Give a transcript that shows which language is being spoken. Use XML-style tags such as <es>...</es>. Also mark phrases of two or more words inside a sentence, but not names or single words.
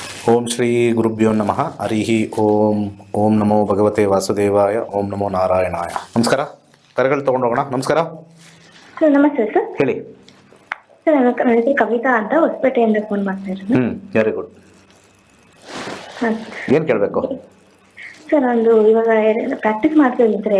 <sa>ಓಂ ಶ್ರೀ ಗುರುಭ್ಯೋ ನಮಃ ಹರಿ ಓಂ. ಓಂ ನಮೋ ಭಗವತೆ ವಾಸುದೇವಾಯ. ಓಂ ನಮೋ ನಾರಾಯಣಾಯ.</sa> <kn>ನಮಸ್ಕಾರ. ಕರೆಗಳು ತೊಗೊಂಡೋಗೋಣ. ನಮಸ್ಕಾರ ಸರ್. ನಮಸ್ತೆ ಸರ್. ಹೇಳಿ ಸರ್, ನನ್ನ ಹೆಸರು ಕವಿತಾ ಅಂತ ಹೊಸಪೇಟೆಯಿಂದ ಫೋನ್ ಮಾಡ್ತಾ ಇರೋದು.</kn> <en>very good. ಹಾಂ</en> <kn>ಏನು ಕೇಳಬೇಕು ಸರ್, ನಂದು ಇವಾಗ ಪ್ರಾಕ್ಟೀಸ್ ಮಾಡ್ತಾ ಇದ್ದೀನಿ ಸರ್.</kn>